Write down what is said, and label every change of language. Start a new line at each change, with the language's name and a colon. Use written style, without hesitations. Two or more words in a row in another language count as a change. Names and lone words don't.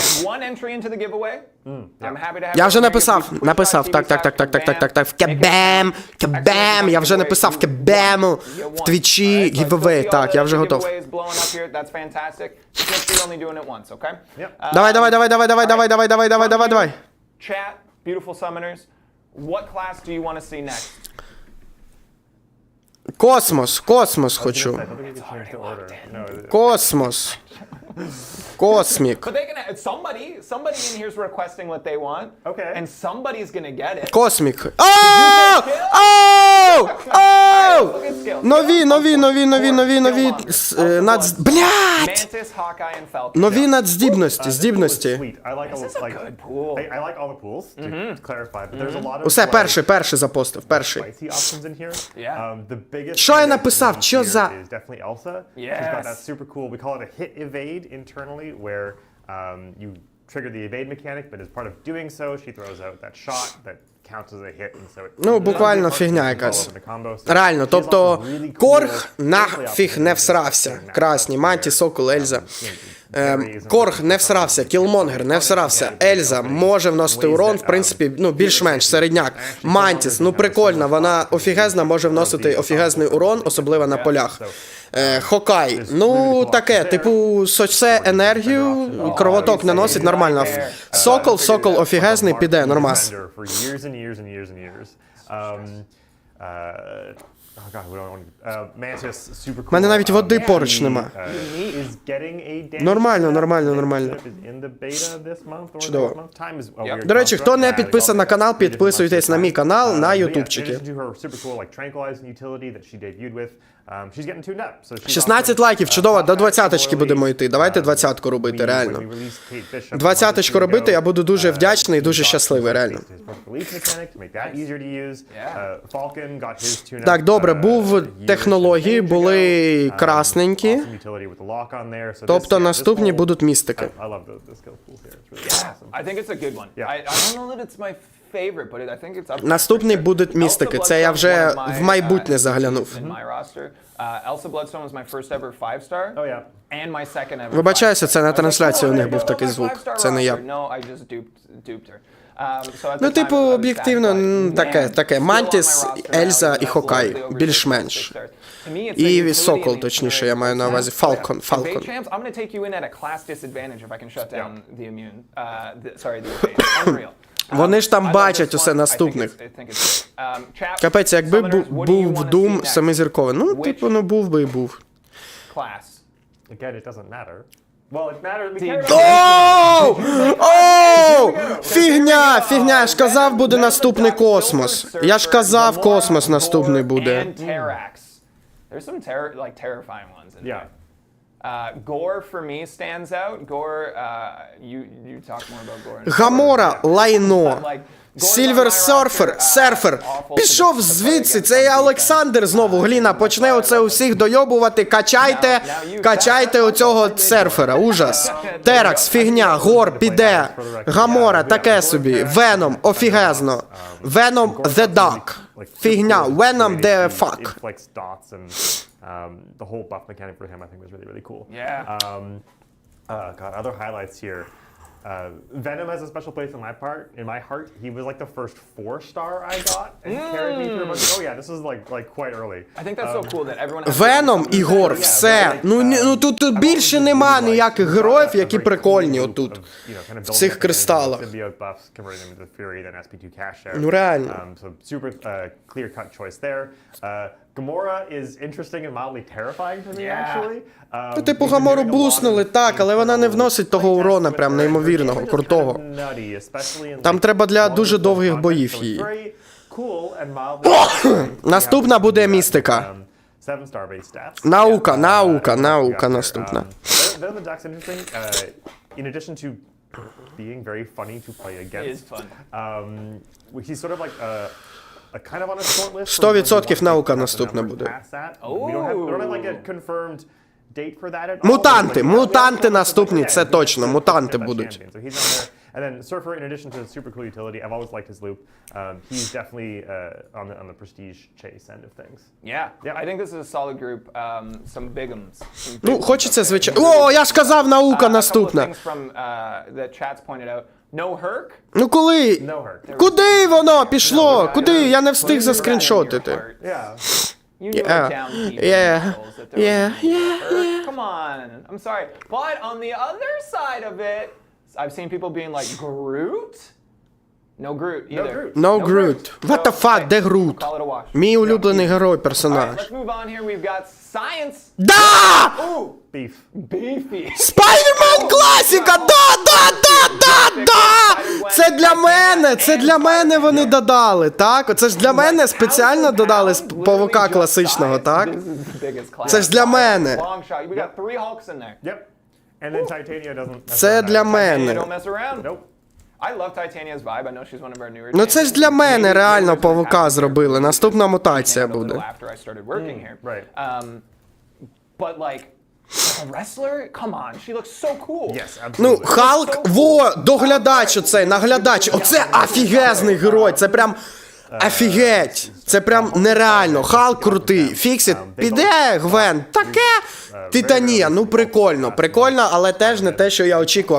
Ukrainian: Я вже написав, так, Кабам, я вже написав Кабаму в Твічі, giveaway, так, я вже готов. Давай.
English: Chat, beautiful summoners, what class do you want to see next?
Ukrainian: Космос хочу. Космос. Космік.
English: But they can somebody in here is requesting what they want. Okay. And somebody's gonna get it.
Ukrainian: Космік. Оу! Оу!
English: Look at skills.
Ukrainian: Нові. Блядь!
English: Mantis, Hawkeye, and Falcon.
Ukrainian: Нові надздібності, здібності.
English: Sweet. I like This is a good pool. I like all the pools to clarify, but there's a lot of
Ukrainian: Усе, перший запостив, перший.
English: spicy options in here. Yeah. The biggest
Ukrainian: Що я
English: thing
Ukrainian: написав?
English: that's
Ukrainian: Що
English: here
Ukrainian: за-
English: is definitely Elsa. She's got that Yes. super cool, we call it a hit evade internally, where you trigger the evade mechanic, but as part of doing so, she throws out that shot that counts as a hit, and so it...
Ukrainian: Ну, буквально фігня якась.
English: All over the combo. So
Ukrainian: Реально,
English: she has
Ukrainian: тобто
English: lots of really cool
Ukrainian: Корг
English: gameplay
Ukrainian: нафіг не
English: options
Ukrainian: всрався.
English: in
Ukrainian: Красні, Манті, Сокол, Ельза.
English: Berries and
Ukrainian: Корг не всрався, Кілмонгер не всрався, Ельза може вносити урон, в принципі, ну, більш-менш середняк. Мантіс, ну прикольно, вона офігезна, може вносити офігезний урон, особливо на полях. Хокай, ну таке, типу, соце енергію, кровоток не носить, нормально. Сокол офігезний, піде, нормас.
English: For years and years and years and years. Oh god, we don't want to... Mantis, super cool.
Ukrainian: У мене навіть води поруч нема.
English: Is getting a damage
Ukrainian: Нормально,
English: step.
Ukrainian: нормально, нормально.
English: Is in the beta this month or
Ukrainian: Чудово.
English: next month. Time is a weird
Ukrainian: До речі, хто не
English: construct.
Ukrainian: підписаний на канал, підписуйтесь на мій канал на
English: But yeah, in
Ukrainian: ютубчики.
English: addition to her super cool, like, tranquilizing utility that she debuted with, she's getting tuned up. So she's
Ukrainian: 16
English: also,
Ukrainian: лайків, чудово, до
English: top
Ukrainian: 20-очки будемо йти. Давайте
English: um,
Ukrainian: 20-ку робити,
English: when
Ukrainian: реально.
English: we released Kate Bishop
Ukrainian: 20-очку робити, я буду дуже вдячний і дуже щасливий, реально. Так, добре, був технології, були красненькі, тобто наступні будуть містики.
English: I think it's a good one. I don't know that it's my favorite, but I think it's up there.
Ukrainian: Наступні будуть містики, це я вже в майбутнє заглянув.
English: In my roster. Elsa Bloodstone was my first ever 5-star. Oh, yeah. And my second ever.
Ukrainian: Вибачаюся, це на
English: 5-star.
Ukrainian: трансляції у них
English: I was like,
Ukrainian: був
English: oh,
Ukrainian: такий
English: my
Ukrainian: звук.
English: 5-star
Ukrainian: Це не я.
English: roster. No, I just duped her. So at the
Ukrainian: Ну,
English: time,
Ukrainian: типу,
English: I was
Ukrainian: об'єктивно,
English: sad, but,
Ukrainian: таке.
English: man, still on my
Ukrainian: Мантіс,
English: roster
Ukrainian: Ельза
English: now,
Ukrainian: і
English: even though
Ukrainian: Хокай,
English: slowly over
Ukrainian: більш-менш.
English: 6 stars. To me, it's
Ukrainian: І
English: the utility
Ukrainian: Сокол,
English: and the
Ukrainian: точніше, я маю на
English: experience.
Ukrainian: увазі.
English: So, Фалкон. Evade champs, I'm going to take you in at a class disadvantage if I can shut down the immune. Sorry, the evade. Unreal.
Ukrainian: Вони ж там бачать усе наступних. Капець, якби був в Doom семизірковий. Ну, типу, ну був би і був.
English: Again, it doesn't matter. Well, it matters. We care about
Ukrainian: Оу! Фігня! Я ж казав, буде наступний космос. Я ж казав, космос наступний буде.
English: There's some terrifying ones in Yeah. there. Gore for me stands out. Gore, you talk more about Gore.
Ukrainian: Гамора, лайно. Like, Сільвер серфер. Пішов звідси, це я Олександр знову, Гліна, почне оце усіх дойобувати, качайте оцього серфера, ужас. Теракс, фігня, Гор, піде, Гамора, таке собі, Веном, офігезно, Веном the Duck, фігня, Веном
English: the fuck. Inflicts dots and the whole buff mechanic for him, I think, was really, really cool. Yeah. God, other highlights here. Venom has a special place in my heart. He was like the first 4-star I got and carried me through a bunch. Oh yeah, this was like quite early. I think that's so cool that everyone has
Ukrainian: Веном, Ігор, все. Ну тут більше нема ніяких героїв, які прикольні отут. В цих кристалах. Ну реально.
English: So super clear-cut choice there. Gamora is interesting and mildly terrifying to me, actually.
Ukrainian: Ну, типу, Гамору буснули, так, але вона не вносить того урона прям неймовірного, крутого. Там треба для дуже довгих боїв її. Наступна буде містика. Наука наступна.
English: In addition to being very funny to play against, he's sort of like a kind of on a short list.
Ukrainian: 100% наука наступна буде.
English: We don't have like a confirmed date for that at all.
Ukrainian: Мутанти наступні, це точно, мутанти будуть.
English: So he's on there. And then Surfer, in addition to his super cool utility, I've always liked his loop. He's definitely on the prestige chase end of things. Yeah, I think this is a solid group. Some bigums.
Ukrainian: Ну, хочеться, звичайно. О, я ж казав, наука наступна. Ну коли? Куди воно пішло? Куди? Я не встиг заскріншотити.
English: Yeah. Come on. I'm sorry. But on the other side of it, I've seen people being like, Groot? No Groot either. No Groot. What the fuck,
Ukrainian: де Грут?
English: Call it a wash.
Ukrainian: Мій улюблений герой, персонаж.
English: Let's move on here. We've got Science.
Ukrainian: Да!
English: Ooh, Beef. beefy.
Ukrainian: Спайдермен класіка! Да! Це для мене! це для мене вони додали, так? Оце ж для мене спеціально додали з павука класичного, так? Це ж для мене.
English: Long shot. We got 3 Hulks in there. Yep. And then Titania doesn't.
Ukrainian: Це для
English: Titania
Ukrainian: мене.
English: don't mess around. Nope. I love Titania's vibe. I know she's one of our newer.
Ukrainian: Ну це ж для мене реально павука зробили. Наступна мутація
English: After
Ukrainian: буде.
English: I started working here. Right. But like a wrestler, come on, she looks so cool. Yes, absolutely.
Ukrainian: Ну, Халк, доглядач оцей, наглядач. Оце офігезний герой, це прям офігеть. Це прям нереально. Халк крутий. Фіксіт, піде, Гвен, таке. Титанія, ну прикольно, але теж не те, що я очікував.